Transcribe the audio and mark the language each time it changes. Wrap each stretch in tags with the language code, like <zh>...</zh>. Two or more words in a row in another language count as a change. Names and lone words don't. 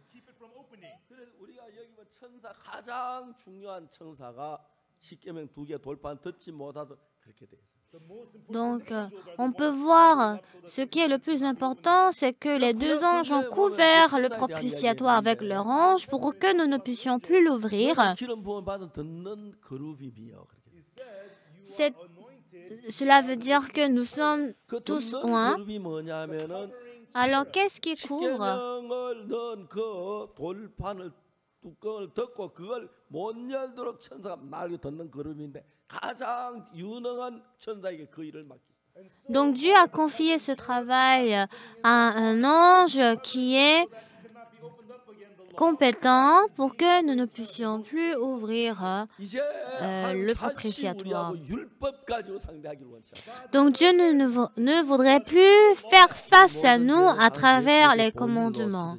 <fr>Donc, on peut voir ce qui est le plus important, c'est que les 2 anges ont couvert le propitiatoire avec leur ange pour que nous ne puissions plus l'ouvrir. Cela veut dire que nous sommes tous oints. Alors, qu'est-ce qui couvre?</fr> <ko>십계명을 넣은 그 돌판을 뚜껑을 덮고 그걸 못 열도록 천사가 날개 덮는 그룹인데 가장 유능한 천사에게 그 일을 맡겼어요.</ko> <fr>Donc Dieu a confié ce travail à un ange qui est compétent pour que nous ne puissions plus ouvrir le propitiatoire. Donc Dieu ne voudrait plus faire face à nous à travers les commandements.</fr>